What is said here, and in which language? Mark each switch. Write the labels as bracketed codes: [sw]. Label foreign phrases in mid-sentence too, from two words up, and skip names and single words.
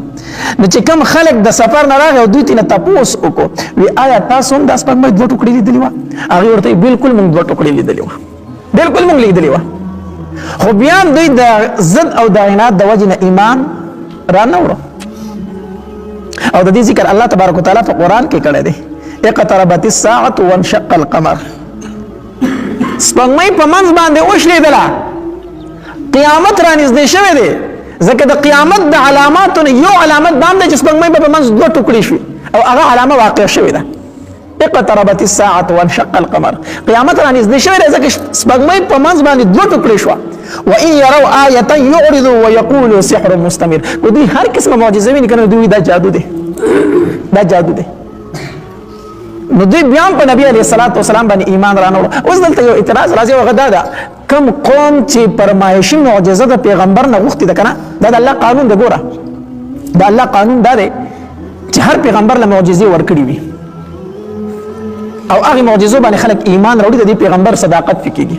[ps] نو چې کم خلک د سفر نه راغی او دوی ترې نه تپوس وکړو وی آیا تاسو هم دا سپوږمۍ دوه ټوکړې لیدلې وه؟ هغې ورته بلکل موږ دوه ټوکړې لیدلې وه، بلکل موږ لیدلې وه. خو بیا دوی د ضد او د عناد د وجې نه ایمان را نه وړو. او د دې ذکر الله تبارک وتعالی په قرآن کې کړی دی، [ar] اقتربت الساعة وانشق القمر. [ps] سپوږمۍ په منځ باندې وشلېدله، قیامت را نږدې شوی دی، ځکه د قیامت د علاماتو نه یو علامت دا هم دی چې سپوږمۍ به په منځ دوه ټوکړې شوي او هغه علامه واقع شوې ده. [ar] اقتربت الساعة وانشق القمر، [ps] قیامت را نږدې شوی دی ځکه سپوږمۍ په منځ باندې دوه ټوکړې شوه. [ar] وإن يروا آية يعرضوا ويقولوا سحر مستمر. [ps] که دوی هر قسمه معجزه ویني که نه دوی دا جادو دی، دا جادو دی. نو دوی بیا هم په نبي [ar] علیه الصلاۃ والسلام [ps] باندې ایمان را نه وړو. اوس دلته یو اعتراض راځي او هغه دا ده کوم قوم چې فرمایشي معجزه د پیغمبر نه غوښتې ده که نه، دا د الله قانون دی. ګوره د الله قانون دا دی چې هر پیغمبر له معجزې ورکړي وي او هغې معجزو باندې خلک ایمان راوړي، د دې پیغمبر صداقت پې کېږي.